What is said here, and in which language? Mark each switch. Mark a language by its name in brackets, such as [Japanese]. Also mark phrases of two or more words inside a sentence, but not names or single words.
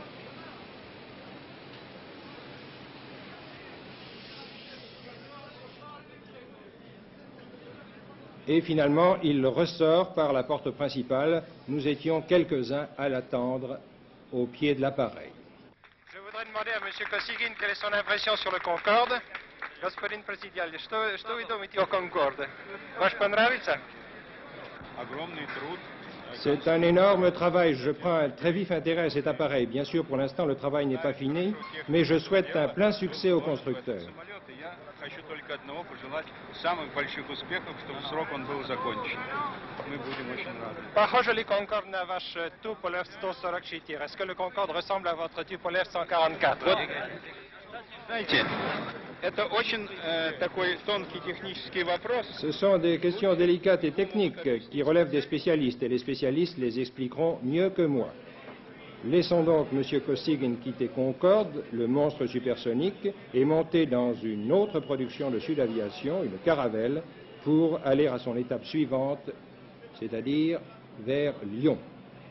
[French] Et finalement, il ressort par la porte principale. Nous étions quelques-uns à l'attendre au pied de l'appareil. Je voudrais demander à M. Kosygin quelle est son impression sur le Concorde. [Russian] Господин Президиаль, что вы думаете о Concorde? Ваш понравится? Огромный труд, [French] C'est un énorme travail. Je prends un très vif intérêt à cet appareil. Bien sûr, pour l'instant, le travail n'est pas fini, mais je souhaite un plein succès aux constructeurs. [Russian] Хочу только одного пожелать самых больших успехов, чтобы в срок он был закончен. Мы будем очень рады. Похоже ли Concorde на ваш Туполев 144? [French] Est-ce que le Concorde ressemble à votre Tupolev 144? [Russian] Вот, знаете, это очень такой тонкий технический вопрос. [French] Ce sont des questions délicates et techniques qui relèvent des spécialistes, et les spécialistes les expliqueront mieux que moi. Laissons donc M. Kosygin quitter Concorde, le monstre supersonique, et monter dans une autre production de Sud Aviation, une Caravelle, pour aller à son étape suivante, c'est-à-dire vers Lyon.